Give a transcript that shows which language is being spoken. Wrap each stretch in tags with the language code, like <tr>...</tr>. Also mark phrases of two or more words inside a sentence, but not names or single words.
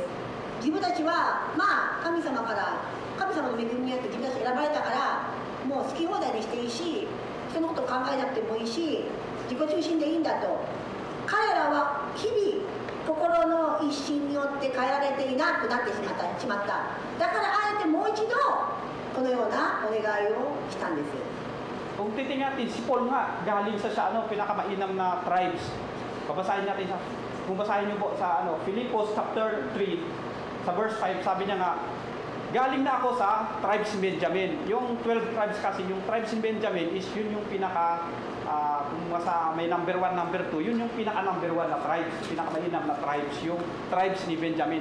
<ja>自分たちは神様の恵みによって自分たち選ばれたからもう好き放題にしていいし人のことを考えなくてもいいし自己中心でいいんだと。彼らは日々心の一心によって変えられていなくなってしまった。だからあえてもう一度このようなお願いをしたんです。</ja> <tl>Kung titingnan natin, si Paul nga, galing sa pinakamainam na tribes. Babasahin natin kung basahin niyo po sa Philippos chapter 3, sa verse 5, sabi niya nga, galing na ako sa tribes ni Benjamin. Yung 12 tribes kasi, yung tribes ni Benjamin is yun yung pinaka, kung may number 1, number 2, yun yung pinaka number 1 na tribes, pinakamainam na tribes, yung tribes ni Benjamin.</tl>